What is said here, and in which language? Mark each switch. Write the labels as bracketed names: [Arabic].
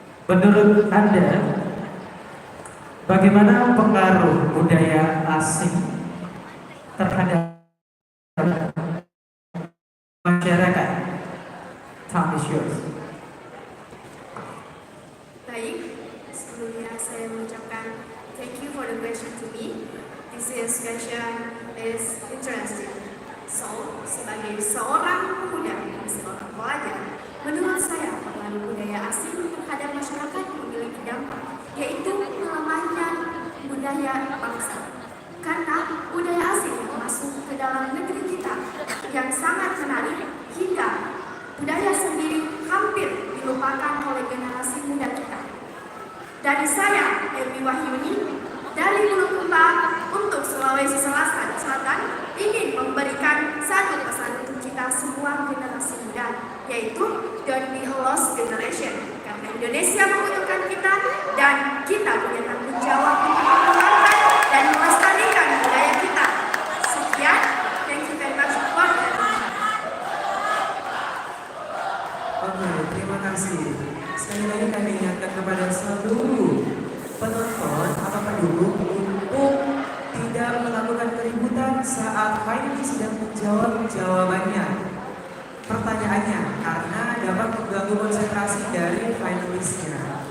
[Indonesian] Menurut Anda, bagaimana pengaruh budaya asing terhadap masyarakat? [English] Time is yours. [Indonesian] Baik, sebelumnya saya mengucapkan [English] thank you for the question to me. This question is interesting. [Indonesian] So, sebagai seorang pemuda, seorang pelajar, menurut saya pengaruh budaya asing terhadap masyarakat memiliki dampak, yaitu melemahnya budaya bangsa. Karena budaya asing yang masuk ke dalam negeri kita yang sangat menarik hingga budaya sendiri hampir dilupakan oleh generasi muda kita. Dari saya, Elmi Wahyuni, dari Bulukumba untuk Sulawesi Selatan ingin memberikan satu pesan untuk kita semua generasi muda, yaitu [English] don't be a lost generation. [Indonesian] Karena Indonesia membutuhkan kita dan kita punya tanggung jawab untuk mengembangkan dan melestarikan budaya kita. [English] Sekian, thank you very much for [Indonesian] Oke, terima kasih. Sekali lagi kami ingatkan kepada seluruh penonton atau pendukung untuk tidak melakukan keributan saat finalis sedang menjawab jawabannya, pertanyaannya, karena dapat mengganggu konsentrasi dari finalisnya.